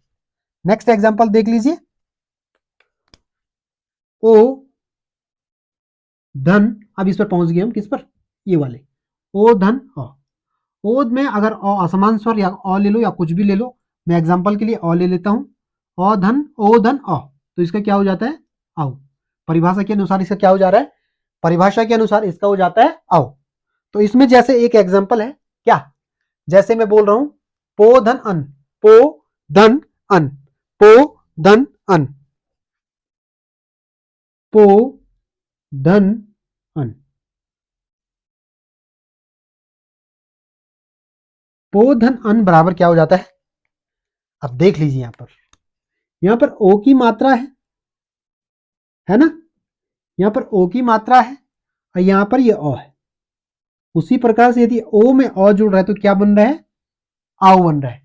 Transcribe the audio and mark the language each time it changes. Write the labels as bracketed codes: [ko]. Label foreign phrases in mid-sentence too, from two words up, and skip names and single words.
[en] next example [hi] देख लीजिए, ओ धन, अब इस पर पहुंच गए हम, किस पर, ये वाले, ओ धन अ, ओ में अगर अ असमान स्वर या अ ले लो या कुछ भी ले लो, मैं एग्जांपल के लिए अ ले लेता हूं, अ धन ओ धन अ, तो इसका क्या हो जाता है, आओ। परिभाषा के अनुसार इसका क्या हो जा रहा है, परिभाषा के अनुसार इसका हो जाता है आओ। तो इसमें जैसे एक एग्जांपल है, क्या, जैसे मैं बोल रहा हूं पो धन अन, पो धन अन, पो धन अन, पो धन अन, पो धन अन बराबर क्या हो जाता है, अब देख लीजिए यहां पर ओ की मात्रा है ना, यहां पर ओ की मात्रा है, और यहां पर ये अ है। उसी प्रकार से यदि ओ में अ जुड़ रहा है तो क्या बन रहा है, आओ बन रहा है।